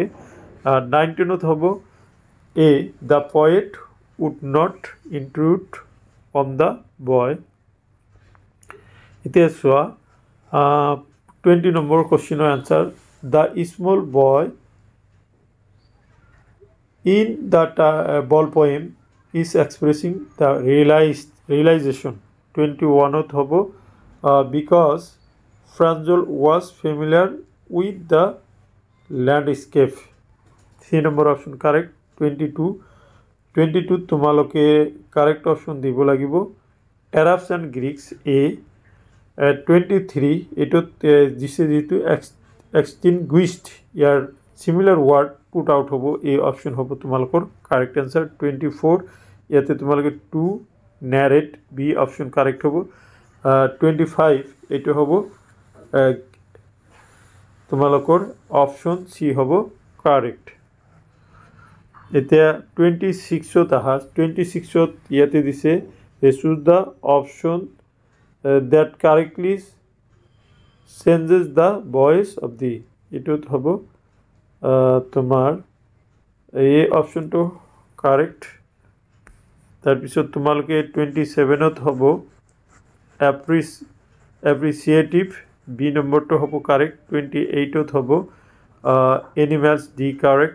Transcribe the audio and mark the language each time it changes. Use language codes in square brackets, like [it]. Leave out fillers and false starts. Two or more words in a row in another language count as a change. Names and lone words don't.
[as] 19ত হ'ব [en] a the poet would not intrude on the boy। [as] এতিয়া চোৱা 20 নম্বৰ কুৱেশ্যনৰ আনচাৰ, [en] the small boy in the ball poem is expressing the realization। [as] 21ত হ'ব [en] because Franzol was familiar with the landscape, [as] 3 নম্বৰ অপশ্যন কাৰেক্ট। 22 তোমালোকে কাৰেক্ট অপশ্যন দিব লাগিব [en] Arabs and Greeks [as] A। 23 এইটোত দিছে যিটো extinguished, ইয়াৰ [en] similar word put out [as] হ'ব, এই অপশ্যন হ'ব তোমালোকৰ [en] correct answer. [as] 24 ইয়াতে তোমালোকে [en] to narrate, [as] বি অপশ্যন কাৰেক্ট হ'ব। 25 এইটো হ'ব তোমালোকৰ অপশ্যন সি হ'ব কাৰেক্ট। এতিয়া 26ত আহা, 26ত ইয়াতে দিছে [en] choose the option that correctly changes the voice of the, [as] এইটোত হ'ব তোমাৰ এই অপশ্যনটো কাৰেক্ট। তাৰপিছত তোমালোকে 27ত হ'ব এপ্ৰিচিয়েটিভ, বি নম্বৰটো হ'ব কাৰেক্ট। 28ত হ'ব এনিমেলছ, ডি কাৰেক্ট।